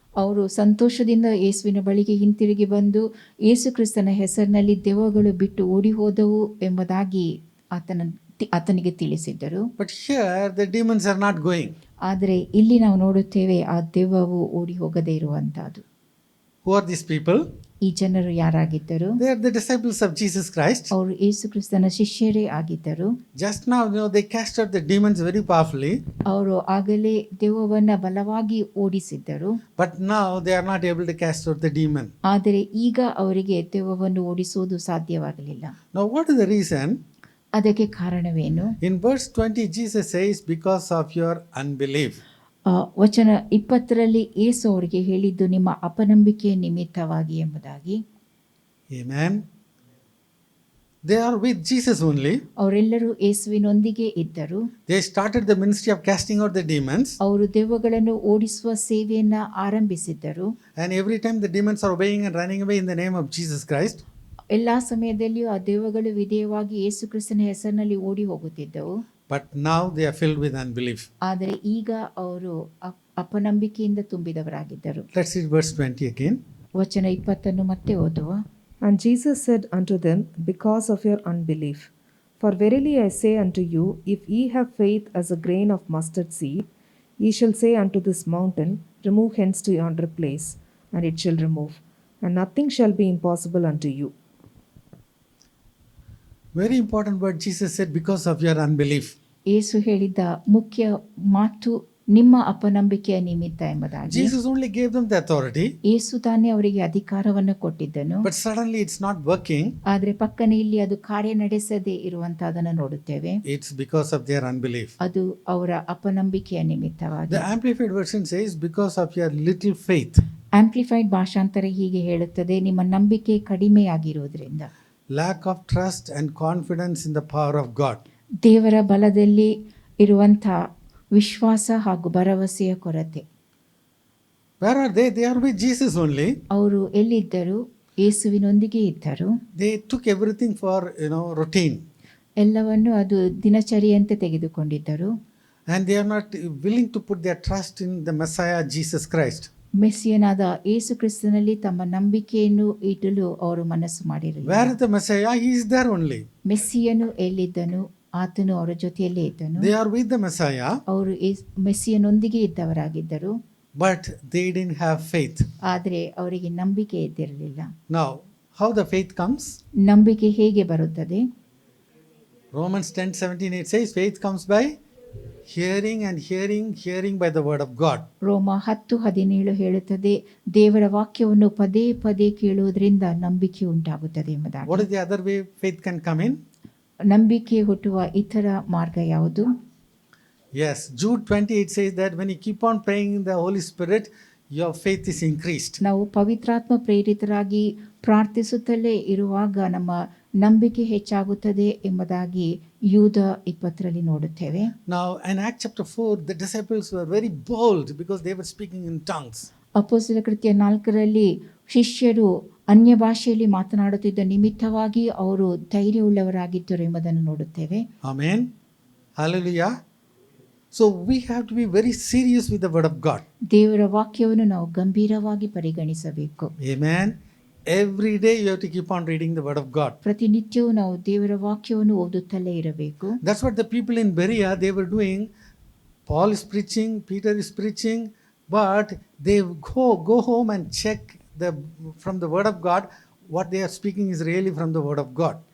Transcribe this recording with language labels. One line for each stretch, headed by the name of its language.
Kannada: ಅವರು ಸಂತೋಷದಿಂದ ಯೇಸುವಿನ ಬಳಿಗೆ ಹಿಂತಿರುಗಿ ಬಂದು ಯೇಸು ಕ್ರಿಸ್ತನ ಹೆಸರಿನಲ್ಲಿ ದೆವ್ವಗಳು ಬಿಟ್ಟು ಓಡಿ ಹೋದವು ಎಂಬುದಾಗಿ ಆತನಿಗೆ ತಿಳಿಸಿದ್ದರು.
English: But here the demons are not going.
Kannada: ಆದರೆ ಇಲ್ಲಿ ನಾವು ನೋಡುತ್ತೇವೆ ಆ ದೆವ್ವವು ಓಡಿ ಹೋಗದೇ ಇರುವಂತಹದ್ದು.
English: Who are these people?
Kannada: ಈ ಜನರು ಯಾರಾಗಿದ್ದರು?
English: They are the disciples of Jesus Christ.
Kannada: ಅವರು ಯೇಸು ಕ್ರಿಸ್ತನ ಶಿಷ್ಯರೇ ಆಗಿದ್ದರು.
English: Just now, they cast out the demons very powerfully.
Kannada: ಅವರು ಆಗಲೇ ದೆವ್ವವನ್ನು ಬಲವಾಗಿ ಓಡಿಸಿದ್ದರು.
English: But now they are not able to cast out the demon.
Kannada: ಆದರೆ ಈಗ ಅವರಿಗೆ ದೆವ್ವವನ್ನು ಓಡಿಸುವುದು ಸಾಧ್ಯವಾಗಲಿಲ್ಲ.
English: Now, what is the reason?
Kannada: ಅದಕ್ಕೆ ಕಾರಣವೇನು?
English: In verse 20, Jesus says, because of your unbelief.
Kannada: ವಚನ 20ರಲ್ಲಿ ಯೇಸು ಅವರಿಗೆ ಹೇಳಿದ್ದು ನಿಮ್ಮ ಅಪನಂಬಿಕೆಯ ನಿಮಿತ್ತವಾಗಿ ಎಂಬುದಾಗಿ.
English: Amen. They are with Jesus only.
Kannada: ಅವರೆಲ್ಲರೂ ಯೇಸುವಿನೊಂದಿಗೆ ಇದ್ದರು.
English: They started the ministry of casting out the demons.
Kannada: ಅವರು ದೆವ್ವಗಳನ್ನು ಓಡಿಸುವ ಸೇವೆಯನ್ನ ಆರಂಭಿಸಿದ್ದರು.
English: And every time the demons are obeying and running away in the name of Jesus Christ.
Kannada: ಎಲ್ಲಾ ಸಮಯದಲ್ಲಿಯೂ ಆ ದೆವ್ವಗಳು ವಿಧೇಯವಾಗಿ ಯೇಸು ಕ್ರಿಸ್ತನ ಹೆಸರಿನಲ್ಲಿ ಓಡಿ ಹೋಗುತ್ತಿದ್ದವು.
English: But now they are filled with unbelief.
Kannada: ಆದರೆ ಈಗ ಅವರು ಅಪನಂಬಿಕೆಯಿಂದ ತುಂಬಿದವರಾಗಿದ್ದರು.
English: Let's read verse 20 again.
Kannada: ವಚನ 20 ಮತ್ತೆ ಓದುವ.
English: And Jesus said unto them, Because of your unbelief. For verily I say unto you, if ye have faith as a grain of mustard seed, ye shall say unto this mountain, Remove hence to yonder place, and it shall remove, and nothing shall be impossible unto you. Very important word Jesus said, because of your unbelief.
Kannada: ಯೇಸು ಹೇಳಿದ ಮುಖ್ಯ ಮಾತು ನಿಮ್ಮ ಅಪನಂಬಿಕೆಯ ನಿಮಿತ್ತ ಎಂಬುದಾಗಿ.
English: Jesus only gave them the authority.
Kannada: ಯೇಸು ತಾನೇ ಅವರಿಗೆ ಅಧಿಕಾರವನ್ನು ಕೊಟ್ಟಿದ್ದನು.
English: But suddenly it's not working.
Kannada: ಆದರೆ ಪಕ್ಕನೆ ಇಲ್ಲಿ ಅದು ಕಾರ್ಯ ನಡೆಸದೇ ಇರುವಂತಹದನ್ನು ನೋಡುತ್ತೇವೆ.
English: It's because of their unbelief.
Kannada: ಅದು ಅವರ ಅಪನಂಬಿಕೆಯ ನಿಮಿತ್ತವಾಗಿ.
English: The Amplified version says, because of your little faith.
Kannada: Amplified ಭಾಷಾಂತರ ಹೀಗೆ ಹೇಳುತ್ತದೆ, ನಿಮ್ಮ ನಂಬಿಕೆ ಕಡಿಮೆಯಾಗಿರುವುದರಿಂದ.
English: Lack of trust and confidence in the power of God.
Kannada: ದೇವರ ಬಲದಲ್ಲಿ ಇರುವಂಥ ವಿಶ್ವಾಸ ಹಾಗೂ ಭರವಸೆಯ ಕೊರತೆ.
English: Where are they? They are with Jesus only.
Kannada: ಅವರು ಎಲ್ಲಿದ್ದರು? ಯೇಸುವಿನೊಂದಿಗೆ ಇದ್ದರು.
English: They took everything for, routine.
Kannada: ಎಲ್ಲವನ್ನು ಅದು ದಿನಚರಿಯಂತೆ ತೆಗೆದುಕೊಂಡಿದ್ದರು.
English: And they are not willing to put their trust in the Messiah, Jesus Christ.
Kannada: ಮೆಸ್ಸಿಯನಾದ ಯೇಸು ಕ್ರಿಸ್ತನಲ್ಲಿ ತಮ್ಮ ನಂಬಿಕೆಯನ್ನು ಇಡಲು ಅವರು ಮನಸ್ಸು ಮಾಡಿರಲಿಲ್ಲ.
English: Where is the Messiah? He is there only.
Kannada: ಮೆಸ್ಸಿಯನು ಎಲ್ಲಿದ್ದನು? ಆತನು ಅವರ ಜೊತೆಯಲ್ಲೇ ಇದ್ದನು.
English: They are with the Messiah.
Kannada: ಅವರು ಮೆಸ್ಸಿಯನೊಂದಿಗೆ ಇದ್ದವರಾಗಿದ್ದರು.
English: But they didn't have faith.
Kannada: ಆದರೆ ಅವರಿಗೆ ನಂಬಿಕೆ ಇದ್ದಿರಲಿಲ್ಲ.
English: Now, how the faith comes?
Kannada: ನಂಬಿಕೆ ಹೇಗೆ ಬರುತ್ತದೆ?
English: Romans 10:17 it says, faith comes by hearing, and hearing by the word of God.
Kannada: ರೋಮ 10:17 ಹೇಳುತ್ತದೆ, ದೇವರ ವಾಕ್ಯವನ್ನು ಪದೇ ಪದೇ ಕೇಳುವುದರಿಂದ ನಂಬಿಕೆ ಉಂಟಾಗುತ್ತದೆ ಎಂಬುದಾಗಿ.
English: What is the other way faith can come in?
Kannada: ನಂಬಿಕೆ ಹುಟ್ಟುವ ಇತರ ಮಾರ್ಗ ಯಾವುದು?
English: Yes, Jude 28 says that when you keep on praying in the Holy Spirit, your faith is increased.
Kannada: ನಾವು ಪವಿತ್ರಾತ್ಮ ಪ್ರೇರಿತರಾಗಿ ಪ್ರಾರ್ಥಿಸುತ್ತಲೇ ಇರುವಾಗ ನಮ್ಮ ನಂಬಿಕೆ ಹೆಚ್ಚಾಗುತ್ತದೆ ಎಂಬುದಾಗಿ ಯೂದ 20ರಲ್ಲಿ ನೋಡುತ್ತೇವೆ.
English: Now in Acts chapter 4, the disciples were very bold because they were speaking in tongues.
Kannada: ಅಪೊಸ್ತಲ ಕೃತ್ಯ 4ರಲ್ಲಿ ಶಿಷ್ಯರು ಅನ್ಯ ಭಾಷೆಯಲ್ಲಿ ಮಾತನಾಡುತ್ತಿದ್ದ ನಿಮಿತ್ತವಾಗಿ ಅವರು ಧೈರ್ಯವುಳ್ಳವರಾಗಿದ್ದರು ಎಂಬುದನ್ನು ನೋಡುತ್ತೇವೆ.
English: Amen. Hallelujah. So we have to be very serious with the word of God.
Kannada: ದೇವರ ವಾಕ್ಯವನ್ನು ನಾವು ಗಂಭೀರವಾಗಿ ಪರಿಗಣಿಸಬೇಕು.
English: Amen. Every day you have to keep on reading the word of God.
Kannada: ಪ್ರತಿನಿತ್ಯವೂ ನಾವು ದೇವರ ವಾಕ್ಯವನ್ನು ಓದುತ್ತಲೇ ಇರಬೇಕು.
English: That's what the people in Berea, they were doing. Paul is preaching, Peter is preaching, but they go home and check from the word of God what they are speaking is really from the word of God.